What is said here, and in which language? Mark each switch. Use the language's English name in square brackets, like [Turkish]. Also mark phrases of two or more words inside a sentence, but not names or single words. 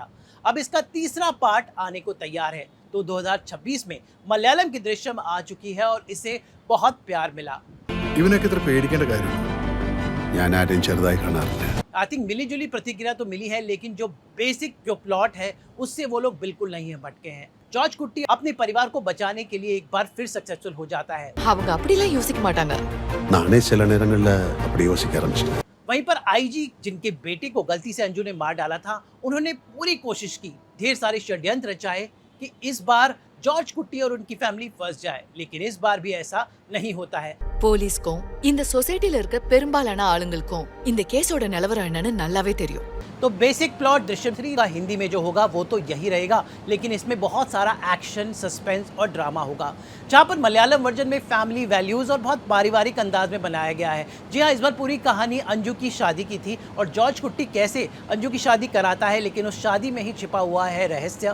[Hindi] अब इसका तीसरा पार्ट आने को तैयार है। तो 2026 में मलयालम की दृश्यम आ चुकी है और इसे बहुत प्यार मिला। [English] I think [Hindi] मिली जुली प्रतिक्रिया तो मिली है, लेकिन जो बेसिक जो प्लॉट है उससे वो लोग बिल्कुल नहीं है भटके हैं। जॉर्ज कुट्टी अपने परिवार को बचाने के लिए एक बार फिर सक्सेसफुल हो जाता है। [Tamil] அவங்க அப்படிலாம் யோசிக்க மாட்டாங்க। நானே சில நேரங்கள்ல அப்படி யோசிக்க ஆரம்பிச்சிட்டேன்। [Hindi] वहीं पर आईजी जिनके बेटे को गलती से अंजू ने मार डाला था, उन्होंने पूरी कोशिश की, ढेर सारे षड्यंत्र रचाए कि इस बार जॉर्ज कुट्टी और उनकी फैमिली फंस जाए, लेकिन इस बार भी ऐसा नहीं होता है। [Tamil] போலீஸ்க்கும் இந்த சொசைட்டில இருக்க பெரும்பாலான ஆளுங்களுக்கும் இந்த கேஸோட நிலவரம் என்னன்னு நல்லாவே தெரியும்। [Hindi] तो बेसिक प्लॉट दृश्यम 3 का हिंदी में जो होगा वो तो यही रहेगा, लेकिन इसमें बहुत सारा एक्शन, सस्पेंस और ड्रामा होगा, जहाँ पर मलयालम वर्जन में [English] family values [Hindi] और बहुत पारिवारिक अंदाज में बनाया गया है। जी हाँ, इस बार पूरी कहानी अंजू की शादी की थी, और जॉर्ज कुट्टी कैसे अंजू की शादी कराता है, लेकिन उस शादी में ही छिपा हुआ है रहस्य।